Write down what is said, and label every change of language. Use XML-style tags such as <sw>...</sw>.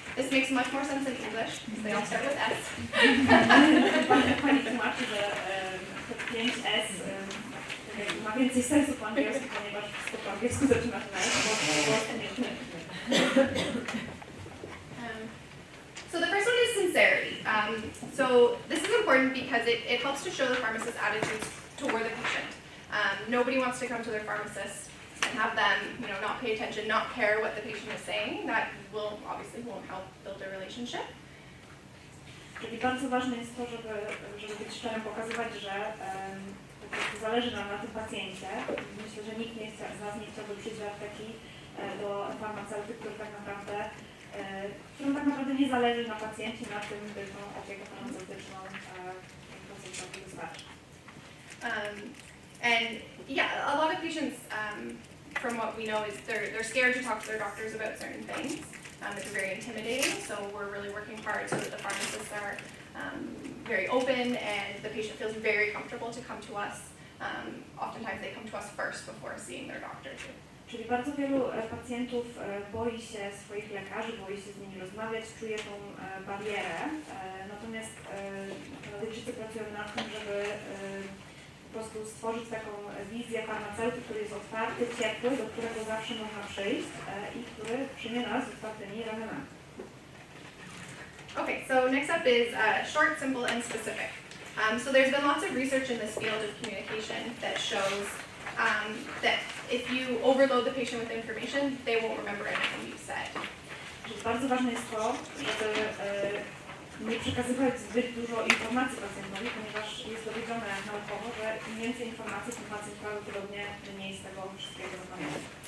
<en>This makes much more sense in English, because they all start with S.</en> <pl>Pani tłumaczy, że te 5 S ma więcej sensu po angielsku, ponieważ po angielsku zaczyna się na S, bo po polsku nie.</pl> <en>So the first one is sincerity. So this is important because it helps to show the pharmacist's attitudes toward the patient. Nobody wants to come to their pharmacist and have them, not pay attention, not care what the patient is saying. That obviously won't help build a relationship.</en> <pl>Czyli bardzo ważne jest to, żeby być szczerym, pokazywać, że po prostu zależy nam na tym pacjencie. Myślę, że nikt z nas nie chciałby przyjść do apteki do farmaceuty, którym tak naprawdę nie zależy na pacjencie, na tym, by tą opiekę farmaceutyczną pacjentowi dostarczyć.</pl> <en>And yeah, a lot of patients, from what we know, is they're scared to talk to their doctors about certain things. It's very intimidating, so we're really working hard so that the pharmacists are very open and the patient feels very comfortable to come to us. Oftentimes they come to us first before seeing their doctor too.</en> <pl>Czyli bardzo wielu pacjentów boi się swoich lekarzy, boi się z nimi rozmawiać, czuje tą barierę, natomiast medycy pracują nad tym, żeby po prostu stworzyć taką wizję farmaceuty, który jest otwarty, ciepły, do którego zawsze można przyjść i który przyjmie nas z otwartymi ramionami.</pl> <en>Okay, so next up is short, simple, and specific. So there's been lots of research in this field of communication that shows that if you overload the patient with information, they won't remember anything you've said.</en> <pl>Czyli bardzo ważne jest to, żeby nie przekazywać zbyt dużo informacji pacjentowi, ponieważ jest dowiedzione naukowo, że im więcej informacji, tym pacjent prawdopodobnie mniej z tego wszystkiego zapamięta.</pl>